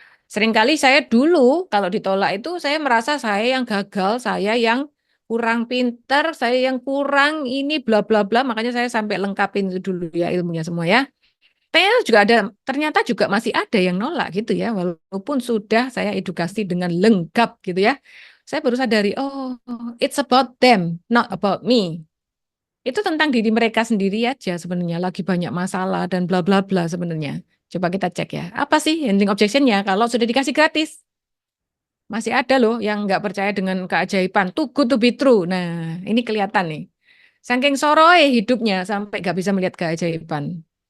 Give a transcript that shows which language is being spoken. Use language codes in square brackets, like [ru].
[id] Seringkali saya dulu kalau ditolak itu saya merasa saya yang gagal, saya yang kurang pinter, saya yang kurang ini bla bla bla, makanya saya sampai lengkapin itu dulu ya ilmunya semua ya. Ternyata juga masih ada yang nolak gitu ya, walaupun sudah saya edukasi dengan lengkap gitu ya. Saya baru sadari, [en] oh, it's about them, not about me. [id] Itu tentang diri mereka sendiri aja sebenarnya, lagi banyak masalah dan bla bla bla sebenarnya. Coba kita cek ya, apa sih handling objectionnya kalau sudah dikasih gratis? Masih ada loh yang nggak percaya dengan keajaiban, [en] too good to be true. [id] Nah, ini kelihatan nih. Saking soroy hidupnya sampai nggak bisa melihat keajaiban.